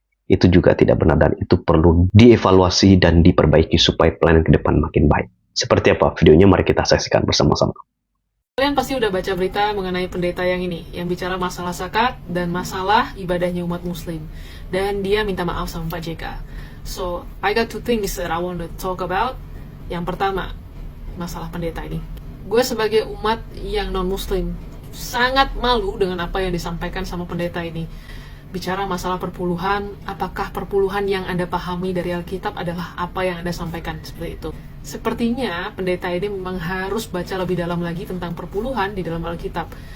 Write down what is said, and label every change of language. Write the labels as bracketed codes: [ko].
[id] Itu juga tidak benar dan itu perlu dievaluasi dan diperbaiki supaya pelayanan ke depan makin baik. Seperti apa videonya? Mari kita saksikan bersama-sama. Kalian pasti udah baca berita mengenai pendeta yang ini, yang bicara masalah zakat dan masalah ibadahnya umat muslim. Dan dia minta maaf sama Pak JK. [en] So, I got two things that I want to talk about. [id] Yang pertama, masalah pendeta ini. Gue sebagai umat yang non-muslim, sangat malu dengan apa yang disampaikan sama pendeta ini. Bicara masalah perpuluhan, apakah perpuluhan yang Anda pahami dari Alkitab adalah apa yang Anda sampaikan seperti itu? Sepertinya pendeta ini memang harus baca lebih dalam lagi tentang perpuluhan di dalam Alkitab.